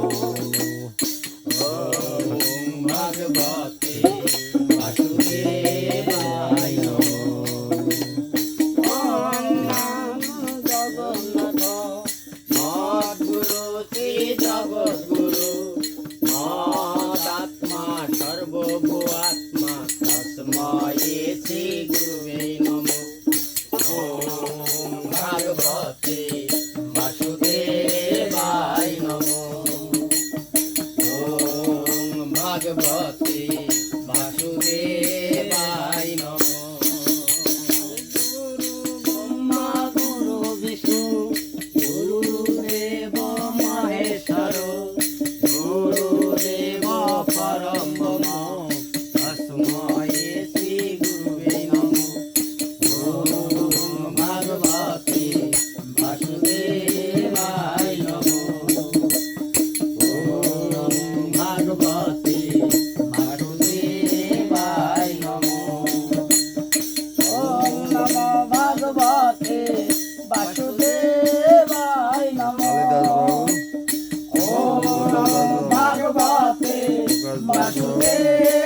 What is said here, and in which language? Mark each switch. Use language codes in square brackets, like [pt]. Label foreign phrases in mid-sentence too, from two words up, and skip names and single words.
[sa] ওম ভগবতে বাসুদেবায় নমঃ। ওম নমো জগন্নাথ মদ্গুরু শ্রী জগদ্গুরু মদাত্মা সর্বভূয়াত্মা তস্मै শ্রী গুরুবে নমঃ। ওম ভগবতে বাসুদেবায় নমঃ। ওম ভগবতে বাসুদেবায় নমঃ। গুরু ব্রহ্মা গুরু বিষ্ণু গুরুদেব মহেশ্বর গুরুদেব পরম ব্রহ্ম তস্मै শ্রী গুরুবে নমঃ। ওম ভগবতে বাসুদেবায় নমঃ। ওম ভগবতে বাসুদেবায় নমঃ। ওম নমো ভগবতে বাসুদেবায় নমঃ। কালিদাস বাউল, ওম নমো ভগবতে প্রকাশ বাউল, বাসুদেবায়